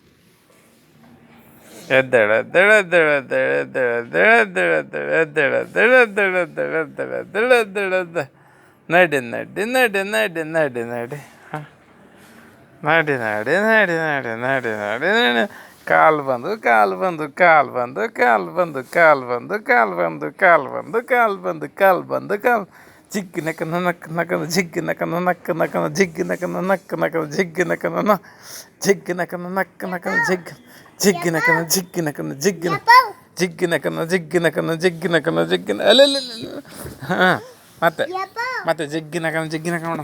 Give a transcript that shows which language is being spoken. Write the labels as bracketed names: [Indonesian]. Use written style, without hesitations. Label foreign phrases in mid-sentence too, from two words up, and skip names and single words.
[Kannada] ಎದ್ದೇಳ ಎದ್ದೇಳ ಎದ್ದೇಳ ಎದ್ದೇಳ ಎದ್ದೇಳ ಎದ್ದೇಳ ಎದ್ದೇಳ ಎದ್ದೇಳ ಎದ್ದೇಳ ಎದ್ದೇಳ ಎದ್ದೇಳ ಎದ್ದೇಳ ಎದ್ದೇಳ ಎದ್ದೇಳ. ನಡಿ ನಡಿ ನಡಿ ನಡಿ ನಡಿ ನಡಿ. ಹಾಂ ನಡಿ ನಡಿ ನಡಿ ನಡಿ ನಡಿ ನಡಿ ನಡಿ. ಕಾಲು ಬಂದು ಕಾಲು ಬಂದು ಕಾಲು ಬಂದು ಕಾಲು ಬಂದು ಕಾಲು ಬಂದು ಕಾಲು ಬಂದು ಕಾಲು ಬಂದು ಕಾಲು ಬಂದು ಕಾಲು ಬಂದು ಕಾಲು. ಜಿಗ್ಗಿ ನಕ್ಕನ ನಕ್ಕ ನಕ್ಕನ ಜಿಗ್ಗಿ ನಕ್ಕನ ನಕ್ಕ ನಕ್ಕನ ಜಿಗ್ಗಿ ನಕ್ಕನ ನಕ್ಕ ನಕ್ಕನ ಜಿಗ್ಗಿ ನಕ್ಕನ ಜಿಗ್ಗಿ ನಕ್ಕನ ನಕ್ಕ ನಕ್ಕನ ಜಿಗ್ಗಿ ಜಿಗ್ಗಿ ನಕ್ಕನ ಜಿಗ್ಗಿ ನಕ್ಕನ ಜಿಗ್ಗಿನ ಜಿಗ್ಗಿ ನಕ್ಕನ ಜಿಗ್ಗಿ ನಕ್ಕನ ಜಿಗ್ಗಿ ನಕ್ಕನ ಜಿಗ್ಗಿನ ಅಲ್ಲ. ಹಾಂ ಮತ್ತೆ ಮತ್ತೆ ಜಿಗ್ಗಿ ನಕ್ಕನ ಜಿಗ್ಗಿ ನಕ್ಕ ನೋಡಮ್.